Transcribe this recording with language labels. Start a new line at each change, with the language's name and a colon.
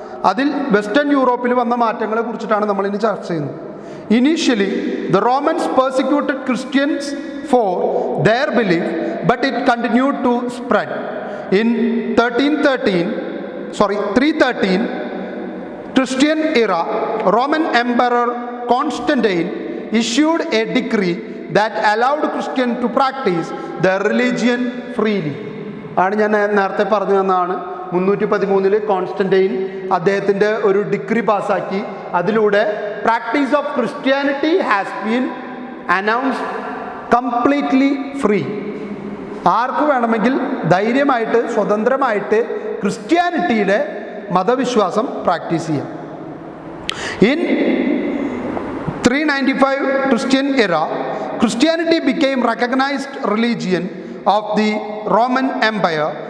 Malayalam: അതിൽ വെസ്റ്റേൺ യൂറോപ്പിൽ വന്ന മാറ്റങ്ങളെ കുറിച്ചിട്ടാണ് നമ്മളിനി ചർച്ച ചെയ്യുന്നത്.
English: Initially, the Romans persecuted Christians for their belief, but it continued to spread. In 313 Christian era, Roman Emperor Constantine issued a decree that allowed Christians to practice their religion freely.
Malayalam: ആണ് ഞാൻ നേരത്തെ പറഞ്ഞു തന്നതാണ്. 313 കോൺസ്റ്റന്റൈൻ അദ്ദേഹത്തിൻ്റെ ഒരു degree പാസ്സാക്കി. അതിലൂടെ
English: Practice of Christianity has been announced completely free.
Malayalam: ആർക്ക് വേണമെങ്കിൽ ധൈര്യമായിട്ട് സ്വതന്ത്രമായിട്ട് ക്രിസ്ത്യാനിറ്റിയിലെ മതവിശ്വാസം പ്രാക്ടീസ് ചെയ്യാം.
English: In 395 Christian era, Christianity became recognized religion of the Roman Empire.